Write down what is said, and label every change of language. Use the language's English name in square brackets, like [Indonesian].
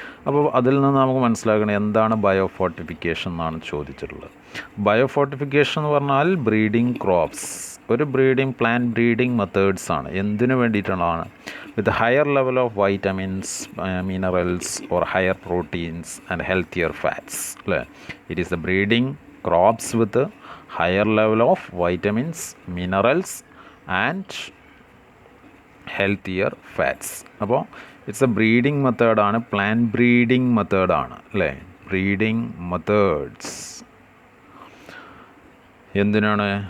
[Malayalam] അപ്പോൾ അതിൽ നിന്ന് നമുക്ക് മനസ്സിലാക്കണം എന്താണ് ബയോഫോർട്ടിഫിക്കേഷൻ എന്നാണ് ചോദിച്ചിട്ടുള്ളത്. ബയോഫോർട്ടിഫിക്കേഷൻ എന്ന് പറഞ്ഞാൽ ബ്രീഡിംഗ് ക്രോപ്സ്, ഒരു പ്ലാന്റ് ബ്രീഡിംഗ് മെത്തേഡ്സ് ആണ്. എന്തിനു വേണ്ടിയിട്ടാണ്? [English] with higher level of vitamins, minerals or higher proteins and healthier fats [Malayalam] അല്ലേ. [English] It is the breeding crops with higher level of vitamins, minerals and healthier fats. [Malayalam] അപ്പോൾ it's A breeding മെത്തേഡാണ്, plant breeding മെത്തേഡാണ് അല്ലേ. Breeding methods എന്തിനാണ്?